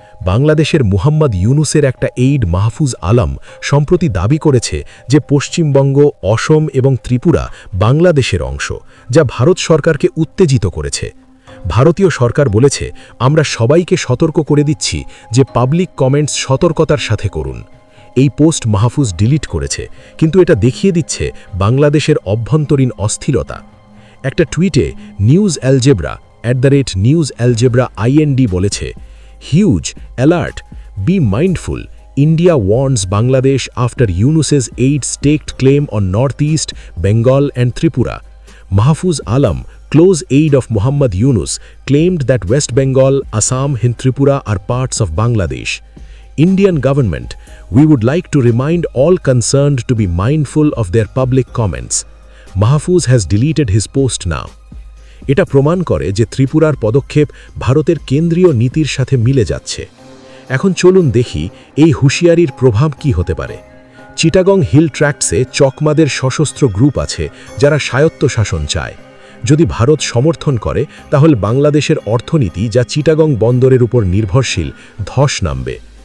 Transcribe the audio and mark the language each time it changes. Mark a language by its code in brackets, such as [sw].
[bn] বাংলাদেশের মুহাম্মদ ইউনুসের একটা এইড মাহফুজ আলম সম্প্রতি দাবি করেছে যে পশ্চিমবঙ্গ, অসম এবং ত্রিপুরা বাংলাদেশের অংশ, যা ভারত সরকারকে উত্তেজিত করেছে। ভারতীয় সরকার বলেছে, আমরা সবাইকে সতর্ক করে দিচ্ছি যে পাবলিক কমেন্টস সতর্কতার সাথে করুন। এই পোস্ট মাহফুজ ডিলিট করেছে, কিন্তু এটা দেখিয়ে দিচ্ছে বাংলাদেশের অভ্যন্তরীণ অস্থিরতা। একটা টুইটে news algebra @news algebra IND বলেছে, [en] Huge alert, be mindful, India warns Bangladesh after Yunus's aid staked claim on Northeast, Bengal and Tripura. Mahfuz Alam, close aide of Muhammad Yunus, claimed that West Bengal, Assam and Tripura are parts of Bangladesh. Indian government, we would like to remind all concerned to be mindful of their public comments. Mahfuz has deleted his post now. [bn] এটা প্রমাণ করে যে ত্রিপুরার পদক্ষেপ ভারতের কেন্দ্রীয় নীতির সাথে মিলে যাচ্ছে। এখন চলুন দেখি এই হুঁশিয়ারির প্রভাব কি হতে পারে। চিটাগং হিল ট্র্যাক্টসে চকমাদের সশস্ত্র গ্রুপ আছে, যারা স্বায়ত্তশাসন চায়। যদি ভারত সমর্থন করে তাহলে বাংলাদেশের অর্থনীতি, যা চিটাগং বন্দরের উপর নির্ভরশীল, ধস নামবে।